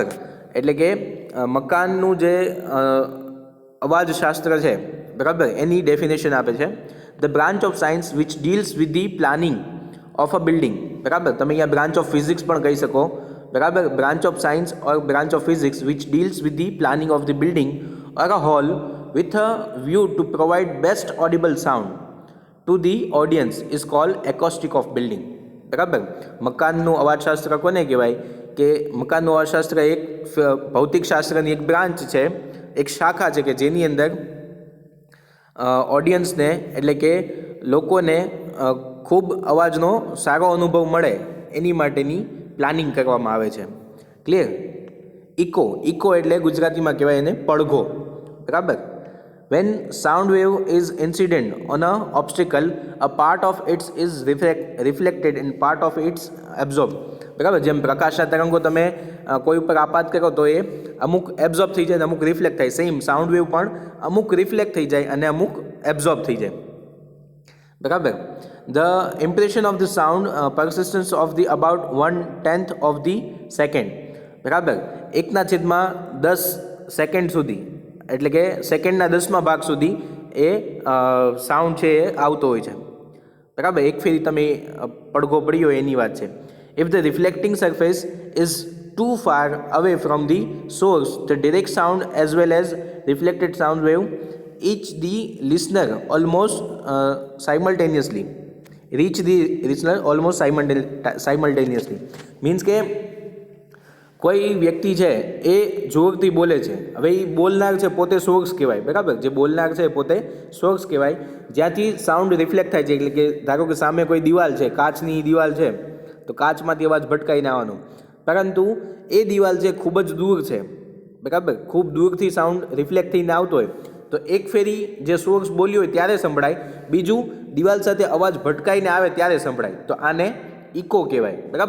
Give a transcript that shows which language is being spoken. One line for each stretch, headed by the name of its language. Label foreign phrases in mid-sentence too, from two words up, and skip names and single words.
Gujarati: એટલે કે મકાનનું જે અવાજશાસ્ત્ર છે, બરાબર, એની ડેફિનેશન આપે છે.
English: the branch of science which deals with the planning of a building.
Gujarati: બરાબર. તમે અહીંયા
English: branch of physics
Gujarati: પણ કહી શકો.
English: બરાબર. branch of science or branch of physics which deals with the planning of the building or a hall with a view to provide best audible sound to the audience is called acoustic of building.
Gujarati: બરાબર. મકાનનું અવાજશાસ્ત્ર કોને કહેવાય? કે મકાનનું અવાજશાસ્ત્ર એક ભૌતિકશાસ્ત્રની એક બ્રાન્ચ છે, એક શાખા છે કે જેની અંદર ઓડિયન્સને એટલે કે લોકોને ખૂબ અવાજનો સારો અનુભવ મળે એની માટેની પ્લાનિંગ કરવામાં આવે છે. ક્લિયર? ઇકો એટલે ગુજરાતીમાં કહેવાય એને પડઘો. બરાબર.
English: When sound wave is incident on a obstacle, a part of it is reflected and part of it absorbed.
Gujarati: બરાબર. જેમ પ્રકાશના તરંગો તમે કોઈ ઉપર આપાત કરો તો એ અમુક એબ્ઝોર્બ થઈ જાય અને અમુક રિફ્લેક્ટ થાય.
English: same sound wave
Gujarati: પણ અમુક રિફ્લેક્ટ થઈ જાય અને અમુક એબ્ઝોર્બ થઈ જાય. બરાબર.
English: The impression of the sound persistence of the about 1/10 of the second.
Gujarati: બરાબર. 1/10 સેકન્ડ સુધી, એટલે કે સેકન્ડના 10મા ભાગ સુધી એ સાઉન્ડ છે એ આવતો હોય છે. બરાબર. એક ફેરી તમે પડઘો પડ્યો એની વાત છે.
English: if the reflecting surface is too far away from the source, the direct sound as well as reflected sound wave reach the listener almost simultaneously.
Gujarati: Means કે કોઈ વ્યક્તિ છે એ જોરથી બોલે છે, હવે એ બોલનાર છે પોતે સોર્સ કહેવાય, બરાબર, જે બોલનાર છે પોતે સોર્સ કહેવાય, જ્યાંથી સાઉન્ડ રિફ્લેક્ટ થાય છે. એટલે કે ધારો કે સામે કોઈ દિવાલ છે, કાચની દિવાલ છે, તો કાચમાંથી અવાજ ભટકાઈને આવવાનો, પરંતુ એ દિવાલ છે ખૂબ જ દૂર છે, બરાબર, ખૂબ દૂરથી સાઉન્ડ રિફ્લેક્ટ થઈને આવતો હોય, તો એક ફેરી જે સોર્સ બોલ્યો હોય ત્યારે સંભળાય, બીજું દિવાલ સાથે અવાજ ભટકાઈને આવે ત્યારે સંભળાય, તો આને ઇકો કહેવાય, બરાબર.